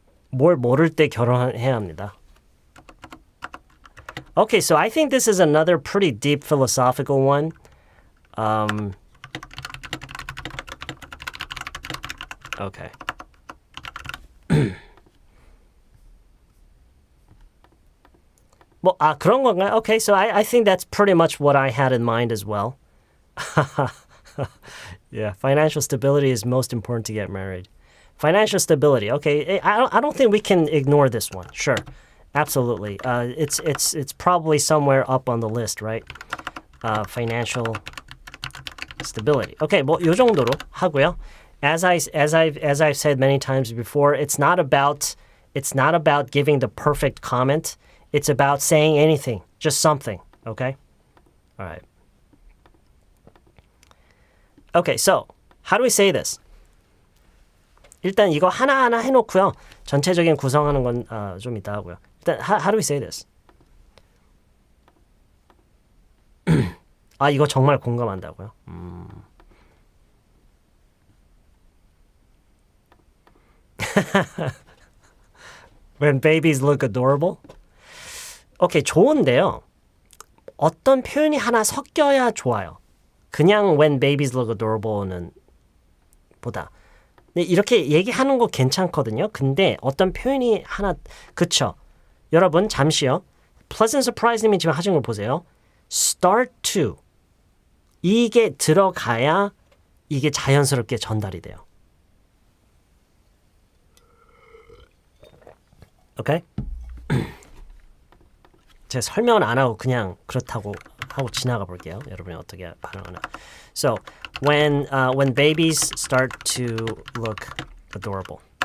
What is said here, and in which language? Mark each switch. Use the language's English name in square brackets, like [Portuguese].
[Korean] 뭘 모를 때 결혼해야 합니다. [English] Okay, so I think this is another pretty deep philosophical one. Okay. [Korean] 그런 건가요? [English] Okay, so I think that's pretty much what I had in mind as well. Yeah, financial stability is most important to get married. Financial stability. Okay, I don't think we can ignore this one. Sure, absolutely. It's probably somewhere up on the list, right? Financial stability. [Korean] Okay, 요 정도로 하고요. [English] As I've said many times before, it's not about giving the perfect comment. It's about saying anything, just something. Okay, all right. Okay, so how do we say this? [Korean] 일단 이거 하나하나 해놓고요. 전체적인 구성하는 건 좀 이따 하고요. 일단 [English] how do we say this? [Korean] 이거 정말 공감한다고요? [English] When babies look adorable? [Korean] 오케이, 좋은데요. 어떤 표현이 하나 섞여야 좋아요. 그냥 [English] when babies look adorable [Korean] 는 보다. 이렇게 얘기하는 거 괜찮거든요. 근데 어떤 표현이 하나, 그쵸? 여러분 잠시요. Pleasant surprise님이 지금 하신 걸 보세요. Start to. 이게 들어가야 이게 자연스럽게 전달이 돼요. 오케이? 제가 설명을 안 하고 그냥 그렇다고 하고 지나가 볼게요. 여러분이 어떻게 반응하나. [English] So, when babies start to look adorable.